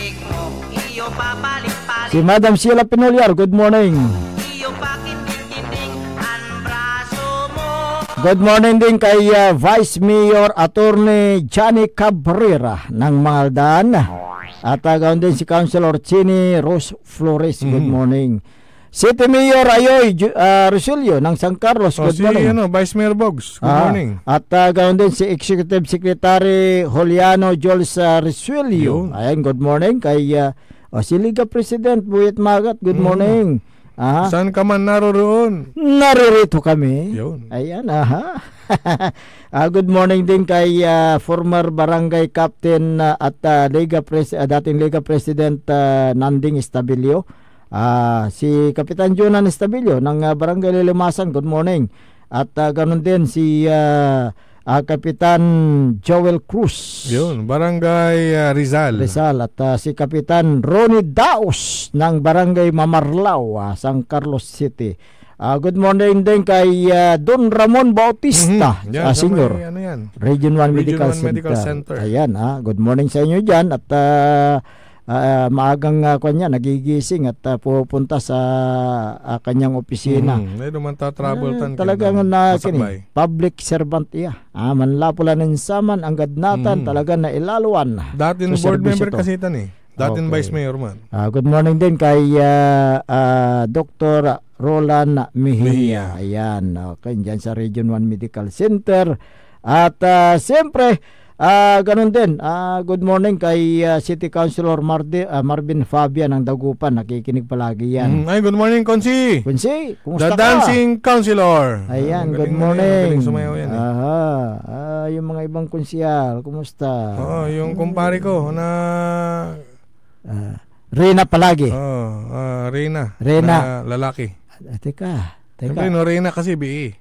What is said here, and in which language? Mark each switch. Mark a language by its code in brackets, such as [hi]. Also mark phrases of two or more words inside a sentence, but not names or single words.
[tl] Si Madam Sheila Pinolyar, [en] good morning. Good morning [tl] din kay Vice Mayor Attorney Johnny Cabrera ng Maldan. At gawin din si Councilor Chini Rose Flores, [en] good morning. [tl] City Mayor Ayoy Rosilio ng San Carlos, [en] good morning. [tl] Vice Mayor Bogs, [en] good morning. [tl] At ganoon din si Executive Secretary Juliano Jols Rosilio. [en] Ayan, good morning. [tl] Kay si Liga President Buyet Magat, [en] good morning. [tl] Saan ka man naroon? Naririto kami. Yun. Ayan, [en] good morning [tl] din kay former Barangay Captain at dating Liga President Nanding Estabilio. Si Kapitan Jonan Estabilio ng Barangay Lilimasan, [en] good morning. [tl] At ganun din si Kapitan Joel Cruz. Yun, Barangay Rizal. At si Kapitan Ronnie Daos ng Barangay Mamarlao, San Carlos City. [en] Good morning [tl] din kay Don Ramon Bautista, Senior. Region 1 Medical Center. Ayan, [en] good morning [tl] sa inyo dyan. At maagang kanya nagigising at pupunta sa kanyang opisina. Naman travel talagang [en] public servant [tl] iya. Manlapulanin saman ang gadnatan talagang na ilaluan. Dating board member kasi ito dating vice mayor man. [en] Good morning [tl] din kay Dr. Roland Mejia. Ayan, okay, dyan sa Region 1 Medical Center. At siyempre, ganun din, [en] good morning [tl] kay City Councilor Marvin Fabian ng Dagupan. Nakikinig palagi yan. Ay, [en] good morning, [tl] Konsi. Konsi, kumusta ka? [en] The Dancing Councilor. Ayan, good morning. [tl] Sumayaw yan. Yung mga ibang konsyal, kumusta? Yung kumpare ko na... Reyna palagi. Reyna. Na lalaki. Teka. Siyempre, Reyna kasi BE.